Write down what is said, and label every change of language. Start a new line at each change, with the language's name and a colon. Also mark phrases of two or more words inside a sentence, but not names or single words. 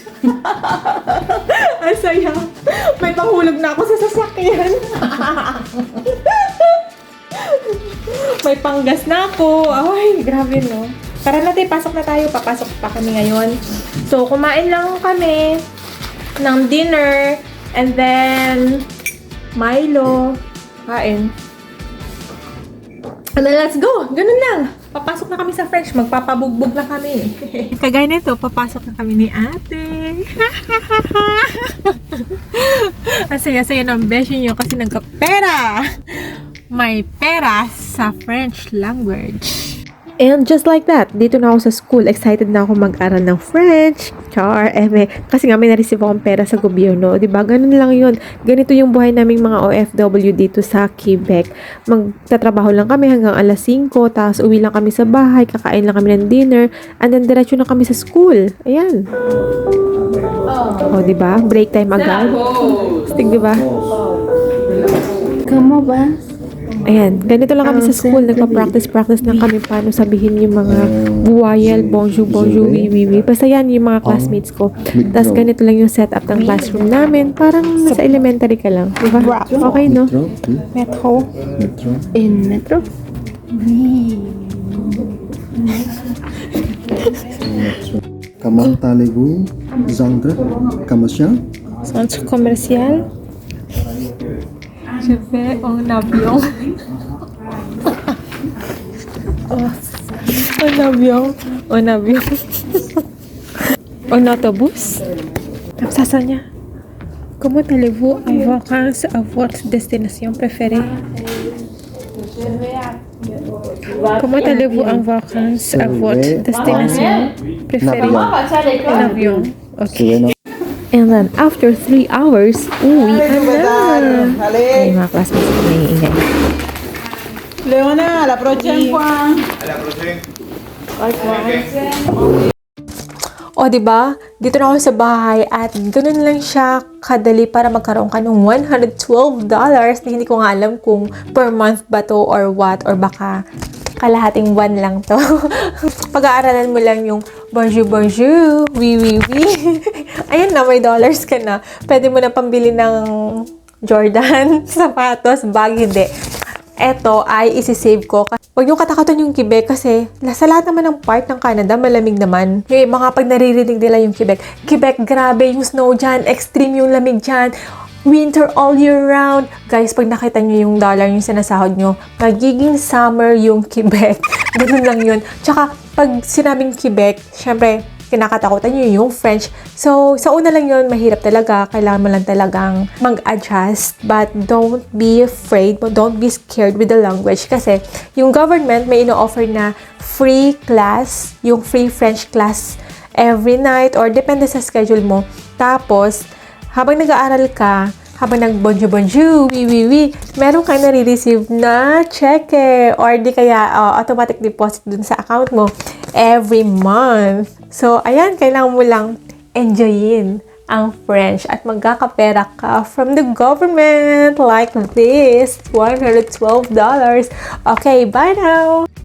Filipino: Ang saya. May panghulog na ako sa sasakyan. May panggas na ako. Ay, grabe no. Tara natin, pasok na tayo. Papasok pa kami ngayon. So, kumain lang kami ng dinner.
English: And then, Milo. Kain. And then, let's go.
Filipino: Ganun lang. Papasok na kami sa French. Magpapabugbog na kami. Kagaya nito, papasok na kami ni ate. Ang saya-saya ng beshi nyo kasi nagkapera. May pera sa
English: French language. And just like that,
Filipino: dito na ako sa school. Excited na ako mag-aral ng French. Char, kasi nga may na-receive akong pera sa gobyerno. Diba? Ganun lang yun. Ganito yung buhay naming mga OFW dito sa Quebec. Magtatrabaho lang kami hanggang alas 5. Tapos uwi lang kami sa bahay. Kakain lang kami ng dinner.
English: And then
Filipino: diretso na kami sa school. Ayan. Oh, diba? Break time agad. Stig, diba? Kamu ba? Ayan, ganito lang kami sa school. Nagpa-practice lang kami paano sabihin yung mga buwayel,
French: bonjour, oui.
Filipino: Basta yan yung mga classmates ko. Tapos ganito lang yung setup ng classroom namin. Parang nasa elementary ka lang. Diba? Okay, no? Metro.
English: In metro?
French: Comment allez-vous, Centre commercial? Centre commercial. Je vais en avion. En avion. En autobus.
Filipino: Tapos sasa niya.
French: Comment allez-vous en vacances à votre destination préférée? Comment allez-vous en vacances à votre destination préférée? En avion.
English: Okay. And then, after 3 hours,
Filipino: uwi na. Ay, mga classmates ko naiingay. Leona,
French: a la prochaine fois.
Filipino: O, diba? Dito na ako sa bahay at ganun lang siya kadali para magkaroon ka ng $112. Hindi ko nga alam kung
English: per month
Filipino: ba to
English: or what, or
Filipino: baka kalahating buwan lang to. Pag-aaralan mo lang yung
French: bonjour, oui.
Filipino: Ayan na, may dollars ka na. Pwede mo na pambili ng Jordan, sapatos, bag, hindi. Eto ay isi-save ko. Huwag nyo katakatan yung Quebec kasi sa lahat naman ng part ng Canada, malamig naman. Yung mga pag naririnig nila yung Quebec, grabe yung snow dyan, extreme yung lamig dyan.
English: Winter all year round.
Filipino: Guys, pag nakita nyo yung dollar yung sinasahod nyo, magiging summer yung Quebec. Ganun lang yun. Tsaka, pag sinabing Quebec, syempre, kinakatakutan nyo yung French. So, sa una lang yun, mahirap talaga. Kailangan mo lang talagang mag-adjust.
English: But don't be afraid. Don't be scared with the language.
Filipino: Kasi yung government may ino-offer na
English: free class,
Filipino: yung
English: free French class every night or
Filipino: depende sa schedule mo. Tapos, habang nag-aaral ka, habang nag-
French: bonjour, oui,
Filipino: meron kang nare-receive na cheque or di kaya
English: automatic deposit
Filipino: dun sa account mo
English: every month.
Filipino: So, ayan, kailangan mo lang enjoyin ang French at magkakapera ka
English: from the government like this,
Filipino: $112.
English: Okay, bye now!